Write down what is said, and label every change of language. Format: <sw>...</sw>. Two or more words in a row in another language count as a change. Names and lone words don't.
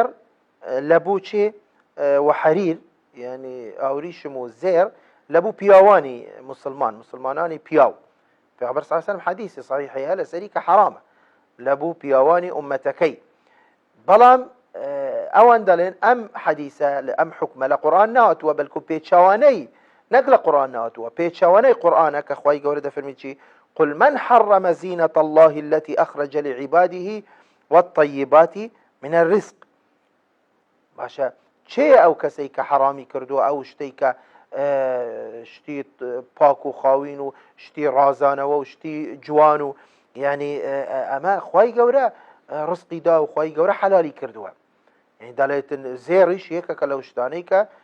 <ckb>لە بووچێ وحەریر يعني ئاوریشم و زێر لە بوو پیاوانی مسلمانانی پیاو پێغەمبەر</ckb> <ar>صلی الله عليه وسلم</ar> <ckb>حەدیثی صحیحەیە لەسەری کە حرامە لە بوو پیاوانی ئومەتەکەی بەڵام ئەوان دەڵێن ئەم حەدیثە ئەم حکمە لە قورئان نهاتووە بەڵکو پێچەوانەی نەک لە قورئان نهاتووە پێچەوانەی قورئانە کە خوای گەورە دەفەرمێت چی</ckb> <ar>قل من حرم زينة الله التي أخرج لعباده والطيبات من الرزق</ar> <ckb>باشا چێ ئەو کەسەی کە حرامی کردووە ئەو شتەی کە شتی پاک و خاوین و شتی ڕازانەوە و شتی جوان و يعني ئەمە خوای گەورە ڕزقی دا و خوای گەورە حلالی کردووە يعني دەڵێتن زێڕیش یەکێکە لەو شتانەی کە</ckb>